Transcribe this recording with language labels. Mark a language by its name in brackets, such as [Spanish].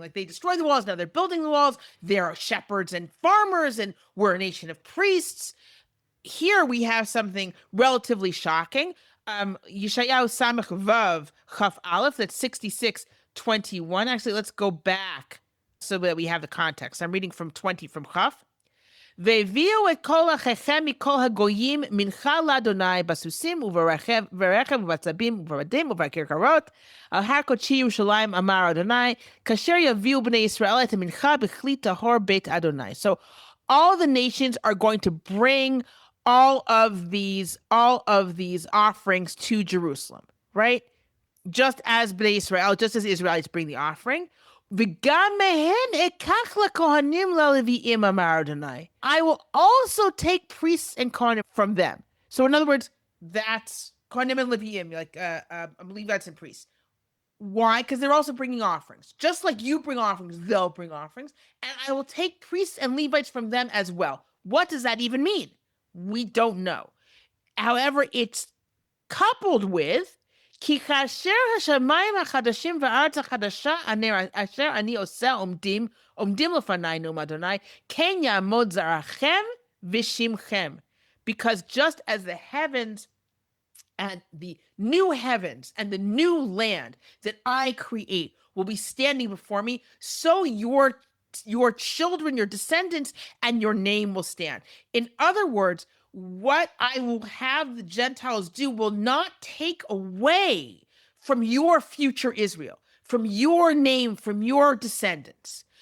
[English] Like, they destroy the walls, now they're building the walls. They're shepherds and farmers, and we're a nation of priests. Here we have something relatively shocking. Yeshayahu Samach Vav Chaf Aleph, that's 66:21. Actually, let's go back so that we have the context. I'm reading from 20 from Chaf. [Hebrew] והביאו את כל אחיכם מכל הגויים מנחה לאדוני בסוסים וברכב ובצבים ובבדים ובכרכרות על הר קודשי ירושלים אמר אדוני כאשר יביאו בני ישראל את המנחה בכלי טהור בית אדוני. [English] So all the nations are going to bring all of these offerings to Jerusalem, right? Just as Bnei Israel, just as Israelites bring the offering. [Hebrew] וגם מהן אקח לכהנים ללוויים אמר אדוני. [English] I will also take priests and Kohanim from them. So in other words, that's Kohanim and Leviim, like Levites and priests. Why? Because they're also bringing offerings. Just like you bring offerings, they'll bring offerings. And I will take priests and Levites from them as well. What does that even mean? We don't know. However, it's coupled with [Hebrew] כי כאשר השמיים החדשים והארץ החדשה אשר אני עושה עומדים לפניי, נאום אדוני, כן יעמוד זרעכם ושמכם. [English] Because just as the heavens and the new heavens and the new land that I create will be standing before me, so your children, your descendants, and your name will stand. In other words, what I will have the Gentiles do will not take away from your future Israel, from your name, from your descendants.